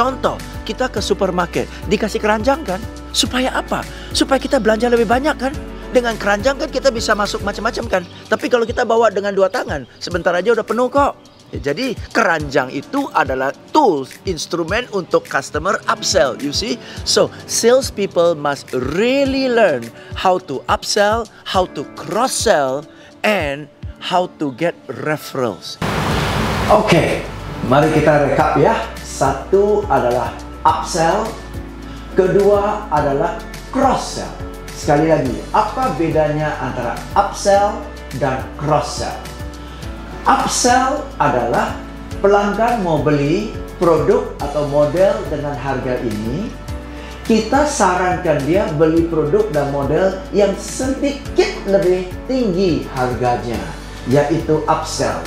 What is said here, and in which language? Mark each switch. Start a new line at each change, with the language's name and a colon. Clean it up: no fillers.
Indonesian: Contoh, kita ke supermarket, dikasih keranjang kan? Supaya apa? Supaya kita belanja lebih banyak kan? Dengan keranjang kan kita bisa masuk macam-macam kan? Tapi kalau kita bawa dengan dua tangan, sebentar aja udah penuh kok. Jadi keranjang itu adalah tools, instrumen untuk customer upsell,
English: you see? So, sales people must really learn how to upsell, how to cross sell, and how to get referrals.
Indonesian: Oke, mari kita rekap ya. Satu adalah upsell, kedua adalah cross sell. Sekali lagi, apa bedanya antara upsell dan cross sell? Upsell adalah pelanggan mau beli produk atau model dengan harga ini, kita sarankan dia beli produk dan model yang sedikit lebih tinggi harganya, yaitu upsell.